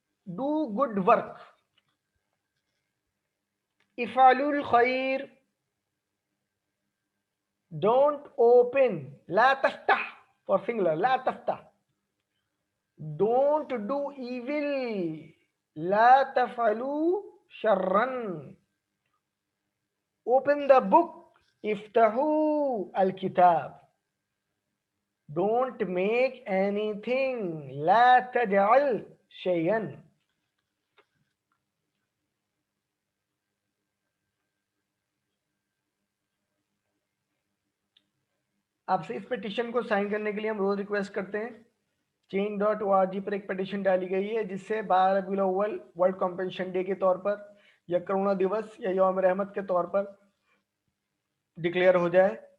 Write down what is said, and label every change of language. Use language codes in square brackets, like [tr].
[en] do good work, [ar] افعلوا الخیر، [en] don't open, [ar] لا تفتح [en] For singular, لا تفتح. Don't do evil, [ar] لا تفعلوا شرا. [en] open the book، [ar] افتحوا الكتاب. [en] don't make anything، [ar] لا تجعل شيئا. [ur] آپ سے اس پٹیشن کو سائن کرنے کے لیے ہم روز ریکویسٹ کرتے ہیں. change.org پر ایک پٹیشن ڈالی گئی ہے جس سے 12 ربیع الاول ورلڈ کمپنشن ڈے کے طور پر یا کرونا دیوس یا یوم رحمت کے طور پر ڈکلیئر ہو جائے.